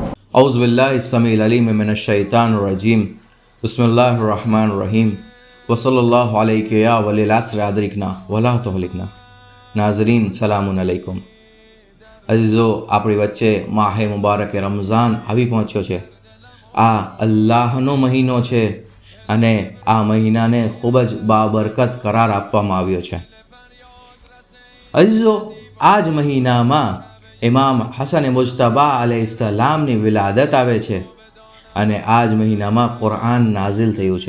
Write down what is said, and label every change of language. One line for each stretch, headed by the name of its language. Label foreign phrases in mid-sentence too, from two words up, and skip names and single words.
Arabic: أعوذ بالله السميع العليم من الشيطان الرجيم بسم الله الرحمن الرحيم وصلى الله عليك يا ولي العصر أدركنا ولا تهلكنا.
Urdu: नाज़रीन
Arabic: سلام عليكم.
Urdu: अजीज़ो,
Gujarati: આપણી વચ્ચે માહે મુબારક રમઝાન આવી પહોંચ્યો છે। આ અલ્લાહનો મહિનો છે અને આ મહિનાને ખૂબ જ બાબરકત કરાર આપવામાં આવ્યો છે। અજીઝો, આ જ મહિનામાં ઇમામ હસન મુજતબા અલૈહિસ્સલામની વિલાદત આવે છે અને આ જ મહિનામાં કુરઆન નાઝિલ થયું છે।